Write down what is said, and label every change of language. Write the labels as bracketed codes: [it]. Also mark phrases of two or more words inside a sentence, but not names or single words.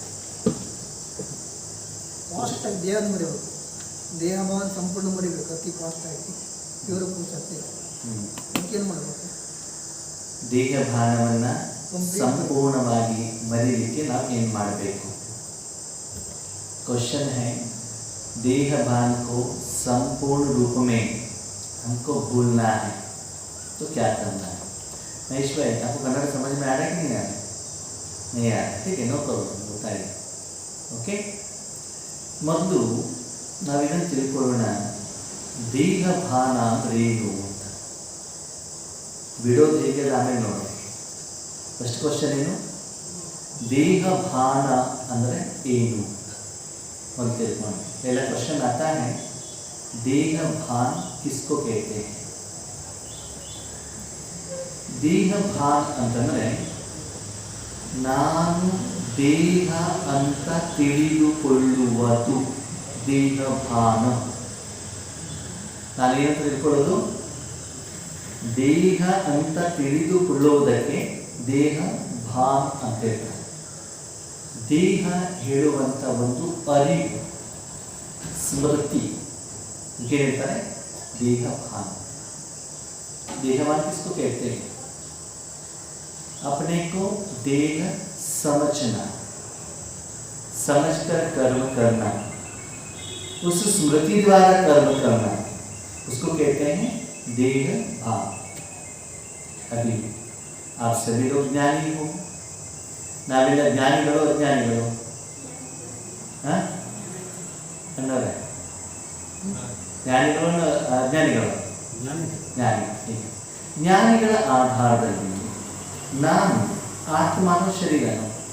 [kn] ಫಾಸ್ಟಾಗಿ ದೇಹ ಮುರಿಬೇಕು, ದೇಹ ಭಾವನ ಸಂಪೂರ್ಣ ಮುರಿಬೇಕು. ಅತಿ ಫಾಸ್ಟಾಗಿ ಇವರು ಪೂರ್ತಿ ಏನು ಮಾಡಬೇಕು? ದೇಹ ಭಾವವನ್ನು ಸಂಪೂರ್ಣವಾಗಿ ಮರೀಲಿಕ್ಕೆ ನಾವು ಏನು ಮಾಡಬೇಕು? [hi] क्वेश्चन है, देह भान को संपूर्ण रूप में हमको भूलना है तो क्या करना है? महेश भाई, आपको कन्नड़ समझ में आ रहा है कि नहीं आ रहा? नहीं आ रहा, ठीक है, [en] no problem, [hi] बताइए. ओके, [kn] ಮೊದಲು ನಾವಿದನ್ನು ತಿಳ್ಕೊಳ್ಳೋಣ. ದೇಹ ಭಾನ ಅಂದರೆ ಏನು ಅಂತ ಬಿಡೋದು ಹೇಗೆ ಆಮೇಲೆ ನೋಡಿ. [en] first question [kn] ಏನು? ದೇಹ ಭಾನ ಅಂದರೆ ಏನು ಒಂದು ತಿಳ್ಕೊಂಡು. [hi] पहला क्वेश्चन आता है, देह भान किसको कहते हैं? [kn] ದೇಹ ಭಾನ್ ಅಂತಂದರೆ ನಾನು ದೇಹ ಅಂತ ತಿಳಿದುಕೊಳ್ಳುವುದು ದೇಹ ಭಾನ. ನಾನೇನಂತ ತಿಳ್ಕೊಳ್ಳೋದು? ದೇಹ ಅಂತ ತಿಳಿದುಕೊಳ್ಳುವುದಕ್ಕೆ ದೇಹ ಭಾನ್ ಅಂತ ಹೇಳ್ತಾರೆ. ದೇಹ ಹೇಳುವಂಥ ಒಂದು ಅರಿವು, ಸ್ಮೃತಿ, ಹೇಳ್ತಾರೆ ದೇಹ ಭಾನ. [hi] देहवान किसको कहते हैं? अपने को देह समझना, समझकर कर्म करना, उस स्मृति द्वारा कर्म करना, उसको कहते हैं देह भाव। अभी आप सभी लोग ज्ञानी हो, [kn] ನಾವೆಲ್ಲ ಜ್ಞಾನಿಗಳು ಅಜ್ಞಾನಿಗಳು? ಅನ್ನೋರೆ ಜ್ಞಾನಿಗಳು ಅಜ್ಞಾನಿಗಳು? ಜ್ಞಾನಿ. ಜ್ಞಾನಿಗಳ ಆಧಾರದಲ್ಲಿ ನಾನು ಆತ್ಮನೋ ಶರೀರನೋ?